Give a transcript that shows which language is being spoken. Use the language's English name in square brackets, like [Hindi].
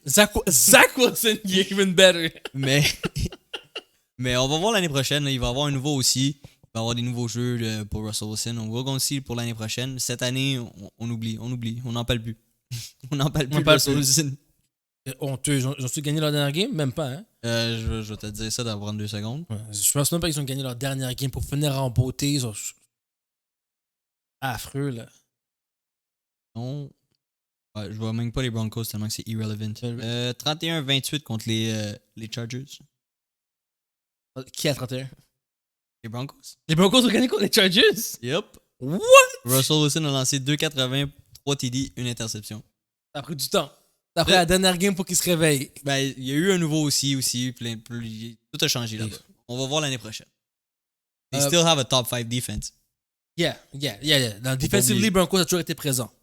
[English] Zach Wilson year, even better. [French] Mais, mais on va voir l'année prochaine. Là, il va y avoir un nouveau aussi. Il va y avoir des nouveaux jeux pour Russell Wilson. On va aussi pour l'année prochaine. Cette année, on oublie. On n'en parle plus. On n'en parle plus de Russell Wilson. Honteux. Ils ont-tu gagné leur dernière game? Même pas, hein? Je vais te dire ça dans 2 secondes. Ouais, je pense même pas qu'ils ont gagné leur dernière game pour finir en beauté. Ils ont... Affreux, là. Non. Ouais, je vois même pas les Broncos tellement que c'est irrelevant. 31-28 contre les Chargers. Qui a 31? Les Broncos. Les Broncos ont gagné contre les Chargers? [English] Yep. What? [French] Russell Wilson a lancé 2,80, 3 TD, une interception. Ça a pris du temps. Après la dernière game pour qu'ils se réveillent. Ben, il y a eu un nouveau aussi. Tout a changé là-bas. On va voir l'année prochaine. [English] They still have a top 5 defense. Yeah. [French] Dans Defensively, Broncos a toujours été présent.